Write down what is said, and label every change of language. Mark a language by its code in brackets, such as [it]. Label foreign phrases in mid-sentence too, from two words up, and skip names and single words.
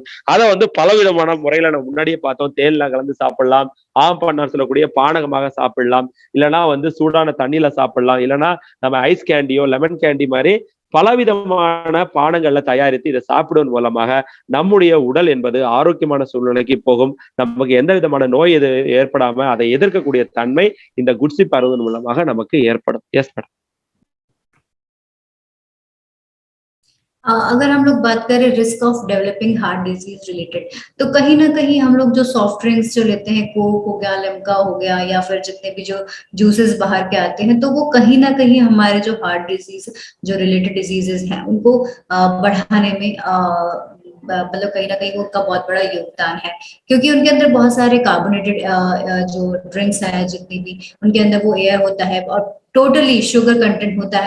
[ta] அதை வந்து பலவிதமான முறையில நம்ம முன்னாடியே பார்த்தோம். தேன்ல கலந்து சாப்பிடலாம், ஆம் பண்ணார் சொல்லக்கூடிய பானகமாக சாப்பிடலாம், இல்லைன்னா வந்து சூடான தண்ணியில சாப்பிடலாம், இல்லைன்னா நம்ம [en] ice candy lemon candy [ta] மாதிரி பலவிதமான பானங்கள்ல தயாரித்து இதை சாப்பிடுவதன் மூலமாக நம்முடைய உடல் என்பது ஆரோக்கியமான சூழ்நிலைக்கு போகும். நமக்கு எந்த விதமான நோய் எது ஏற்படாம அதை எதிர்க்கக்கூடிய தன்மை இந்த குட்சிப் அருந்துவதன் மூலமாக நமக்கு ஏற்படும். [en] yes madam. [hi] अगर हम लोग बात करें [en] risk of developing heart disease related, [hi] तो कहीं ना कहीं हम लोग जो [en] soft drinks [hi] जो लेते हैं, कोक हो गया, लिम्का हो गया, या फिर जितने भी जो जूसेस बाहर के आते हैं, तो वो कहीं ना कहीं हमारे जो [en] heart disease [hi] जो [en] related diseases [hi] हैं उनको बढ़ाने में मतलब कहीं ना कहीं उनका बहुत बड़ा योगदान है, क्योंकि उनके अंदर बहुत सारे कार्बोनेटेड जो ड्रिंक्स है, जितनी भी उनके अंदर वो एयर होता है और टोटली [en] sugar content [hi] होता है।